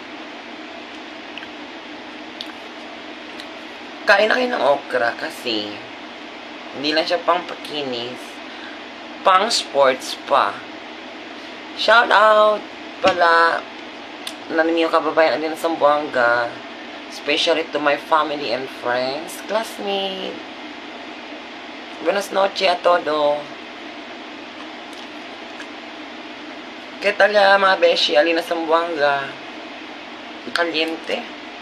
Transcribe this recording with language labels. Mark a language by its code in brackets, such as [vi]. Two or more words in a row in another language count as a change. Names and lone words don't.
[tl] Kain na kayo ng okra kasi hindi lang siya pang pakinis, pang sports pa. [en] Shout out [tl] pala namin yung kababayan natin sa Zamboanga, [en] especially to my family and friends, classmates. [es] Buenas noches a todo. ¿Qué tal ya [tl] mga beshi? Alina Zamboanga. [es] Caliente.